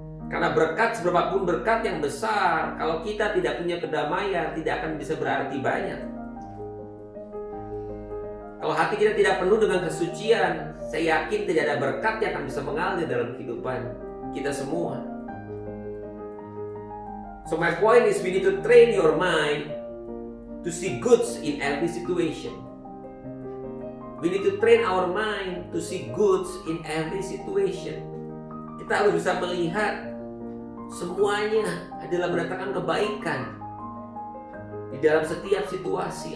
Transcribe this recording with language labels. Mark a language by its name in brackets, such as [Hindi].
[Indonesian] Karena berkat, seberapapun berkat yang besar, kalau kita tidak punya kedamaian, tidak akan bisa berarti banyak. Kalau hati kita tidak penuh dengan kesucian, saya yakin tidak ada berkat yang akan bisa mengalir dalam kehidupan kita semua. [English] So my point is, we need to train your mind to see goods in every situation. We need to train our mind to see goods in every situation. [Indonesian] Kita harus bisa melihat semuanya adalah mendatangkan kebaikan di dalam setiap situasi.